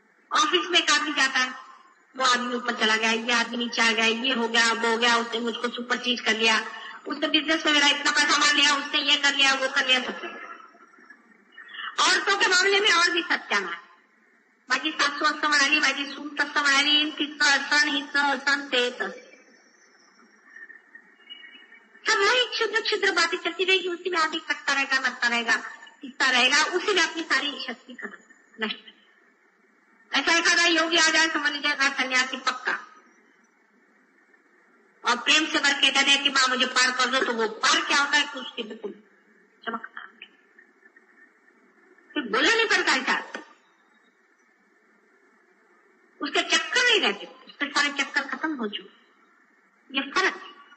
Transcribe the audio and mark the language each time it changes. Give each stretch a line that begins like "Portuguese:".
Hindi: Office में एक आदमी जाता है, वो आदमी ऊपर चला गया, ये आदमी नीचे आ गया, ये हो गया, वो हो गया, उसने मुझको सुपर चीज कर लिया, उसने बिजनेस में मेरा इतना पैसा मार लिया, उसने ये कर लिया, वो कर लिया, सब कर लिया। औरतों के मामले में और भी सत्याना है।
Marathi: माझी सासू असं म्हणाली, माझी सून तसं म्हणाली, तिचं असं हिचं असं ते तसं,
Hindi: सब वही क्षुद्र क्षुद्र बातें चलती रहेगी। उसी में आदमी कटता रहेगा, मरता रहेगा, पीसता रहेगा, उसी में अपनी सारी शक्ति खत्म नष्ट। ऐसा एखादा योगी आ जाए, समझ लीजिएगा सन्यासी पक्का, और प्रेम से भर के कहते हैं कि माँ मुझे पार कर दो, तो वो पार क्या होता है कि उसके बिल्कुल चमकता, फिर बोलना नहीं पड़ता है, उसके चक्कर नहीं रहते, उसके सारे चक्कर खत्म हो चुके। ये फर्क है।